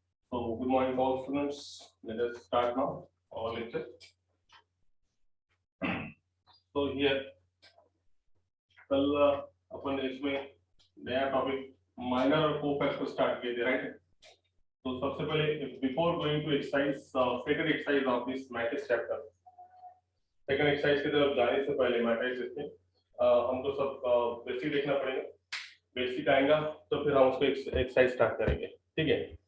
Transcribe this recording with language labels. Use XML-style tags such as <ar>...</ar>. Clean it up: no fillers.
<en>So good morning to all students. Let us start now our lecture. So here</en> <hi>कल अपन इसमें नया topic minor और को-फैक्टर start किए थे, राइट? तो सबसे पहले</hi> <en>before going to exercise second exercise of this matrix chapter,</en> <hi>second exercise की तरफ जाने से पहले मैट्रिक्स इसमें हमको सब बेसिक देखना पड़ेगा. बेसिक आएगा तो फिर हम उसको एक्सरसाइज स्टार्ट करेंगे, ठीक है?</hi>